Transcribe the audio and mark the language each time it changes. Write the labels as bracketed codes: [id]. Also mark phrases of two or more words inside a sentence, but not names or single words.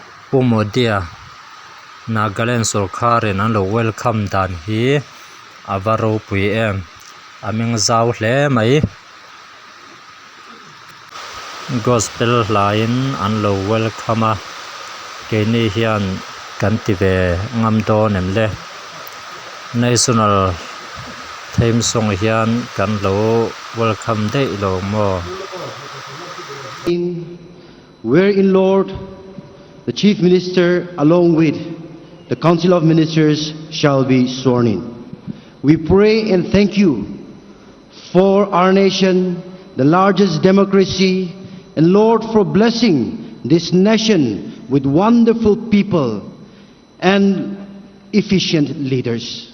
[lus] Modia Nagaland Sorkar in an lo welcome dan hi ava ropui em aming zau hle mai [en] gospel line [lus] an lo welcome a ke ni hian kan ti ve ngam do nem le [en] national theme song [lus] hian kan lo welcome dei lo mo [en] wherein Lord the Chief Minister along with the Council of Ministers shall be sworn in. We pray and thank you for our nation, the largest democracy, and Lord for blessing this nation with wonderful people and efficient leaders.